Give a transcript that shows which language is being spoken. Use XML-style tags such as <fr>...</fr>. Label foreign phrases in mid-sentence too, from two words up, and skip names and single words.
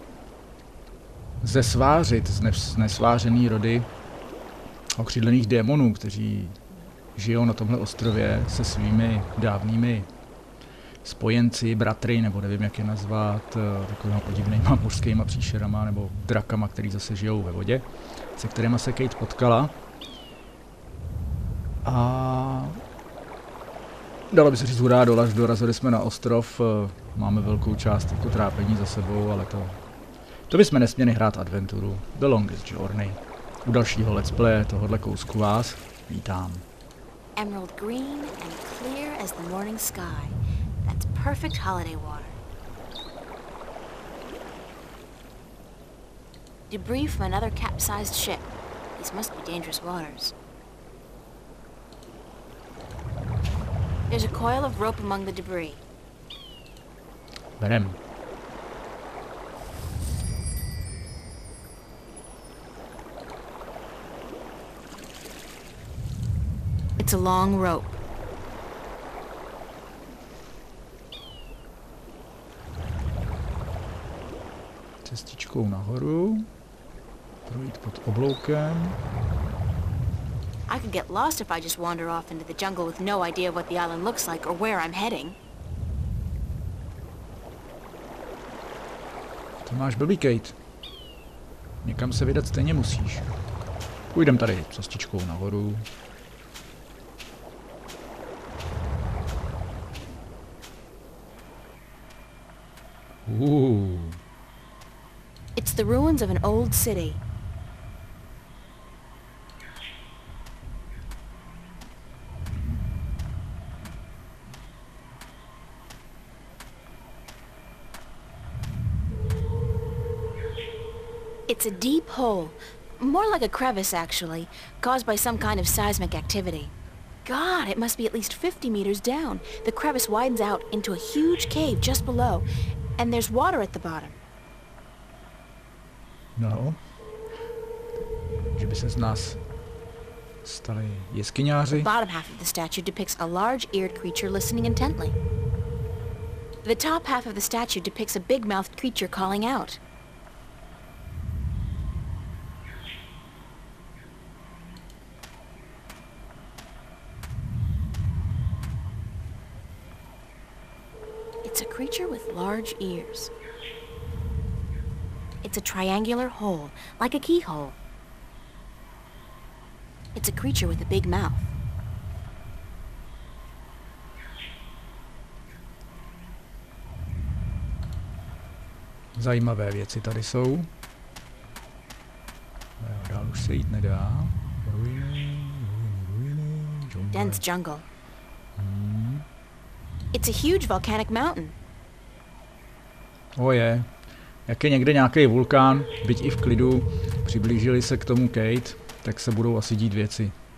<cs>zesvářit nesvářený rody okřídlených démonů, kteří žijou na tomhle ostrově se svými dávnými spojenci, bratry, nebo nevím, jak je nazvat, takovýma podivnýma mořskýma příšerama nebo drakama, který zase žijou ve vodě, se kterýma se Kate potkala. A dalo by se říct hurá, dorazili jsme na ostrov, máme velkou část jako trápení za sebou, ale to bychom nesměli hrát adventuru, The Longest Journey. U dalšího</cs> <en>let's play</en> <cs>tohohle kousku vás vítám.</cs> <en>Emerald green and clear as the morning sky. That's perfect holiday water. Debris from another capsized ship. These must be dangerous waters. There's a coil of rope among the debris.</en> <cs>Berem.</cs> <en>It's a long rope.</en> <cs>Cestičkou nahoru, projít pod obloukem.</cs> <en>I could get lost if I just wander off into the jungle with no idea what the island looks like or where I'm heading.</en> <cs>To máš blbý, Kate. Někam se vydat stejně musíš. Půjdem tady cestičkou nahoru.</cs> <en>It's the ruins of an old city. It's a deep hole, more like a crevice actually, caused by some kind of seismic activity. God, it must be at least 50 meters down. The crevice widens out into a huge cave just below, and there's water at the bottom.</en> <cs>No. Že by se z nás stali jeskyňáři.</cs> <en>The bottom half of the statue depicts a large-eared creature listening intently. The top half of the statue depicts a big-mouthed creature calling out. It's a creature with large ears. It's a triangular hole, like a keyhole. It's a creature with a big mouth.</en> <cs>Zajímavé věci tady jsou. Dál už se jít nedá.</cs> <en>Dense jungle. It's a huge volcanic mountain.</en> <cs>Je. Jak je někde nějaký vulkán, byť i v klidu, přiblížili se k tomu Kate, tak se budou asi dít věci.</cs>